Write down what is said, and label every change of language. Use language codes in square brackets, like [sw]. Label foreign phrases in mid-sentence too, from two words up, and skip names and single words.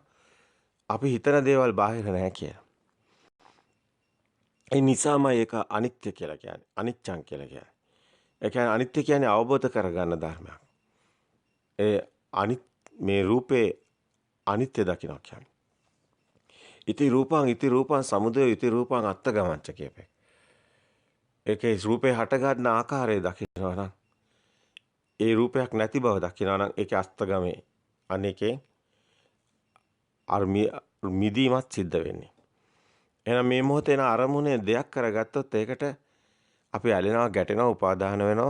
[si] අපි හිතන දේවල් බාහිර නැහැ කියලා. ඒ නිසාමයි ඒක අනිත්‍ය කියලා කියන්නේ. අනිච්චං කියලා කියන්නේ. ඒ කියන්නේ අනිත්‍ය කියන්නේ අවබෝධ කරගන්න ධර්මයක්. මේ රූපේ අනිත්‍ය දකින්න කියන්නේ. [pi] ඉති රූපං සමුදය ඉති රූපං අත්තගමංච කියපේ. [si] ඒකේ රූපේ හට ගන්න ආකාරය දකිනවා නම් ඒ රූපයක් නැති බව දකිනවා නම් ඒකේ අස්තගමේ අනේකේ මිදීමත් සිද්ධ වෙන්නේ. එහෙනම් මේ මොහොතේ න අරමුණේ දෙයක් කරගත්තොත් ඒකට අපි ඇලෙනවා ගැටෙනවා උපාදාන වෙනවා.